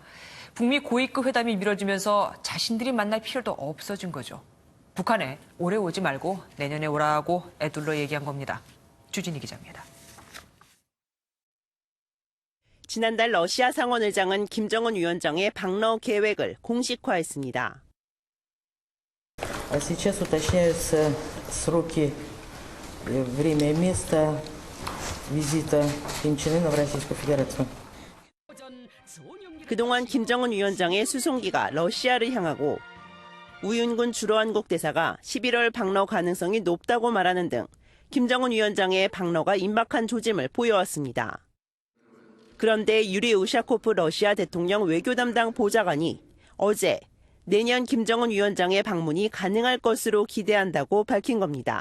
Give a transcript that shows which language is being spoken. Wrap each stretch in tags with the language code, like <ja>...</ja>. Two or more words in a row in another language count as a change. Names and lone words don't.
<ko>북미 고위급 회담이 미뤄지면서 자신들이 만날 필요도 없어진 거죠. 북한에 올해 오지 말고 내년에 오라고 애둘러 얘기한 겁니다. 주진희 기자입니다. 지난달 러시아 상원의장은 김정은 위원장의 방러 계획을 공식화했습니다.</ko> <ru>Сейчас уточняются сроки, время и место визита Ким Чен Ына в Российскую Федерацию.</ru> <ko>그동안 김정은 위원장의 수송기가 러시아를 향하고 우윤군 주로한국 대사가 11월 방러 가능성이 높다고 말하는 등 김정은 위원장의 방러가 임박한 조짐을 보여왔습니다. 그런데 유리 우샤코프 러시아 대통령 외교 담당 보좌관이 어제 내년 김정은 위원장의 방문이 가능할 것으로 기대한다고 밝힌 겁니다.</ko>